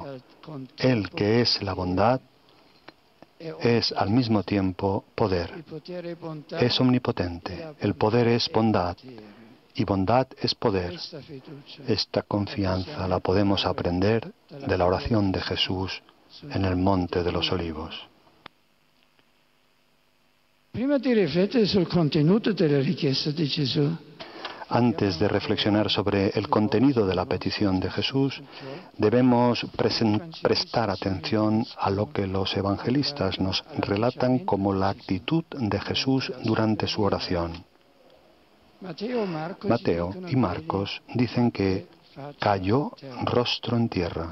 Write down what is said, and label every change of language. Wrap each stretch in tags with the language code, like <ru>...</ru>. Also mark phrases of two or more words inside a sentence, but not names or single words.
<es>Él que es la bondad es al mismo tiempo poder. Es omnipotente. El poder es bondad. Y bondad es poder. Esta confianza la podemos aprender de la oración de Jesús en el Monte de los Olivos.</es> <it>Prima di riflettere sul contenuto della richiesta di Gesù,</it> <es>antes de reflexionar sobre el contenido de la petición de Jesús, debemos prestar atención a lo que los evangelistas nos relatan como la actitud de Jesús durante su oración. Mateo y Marcos dicen que cayó rostro en tierra.</es>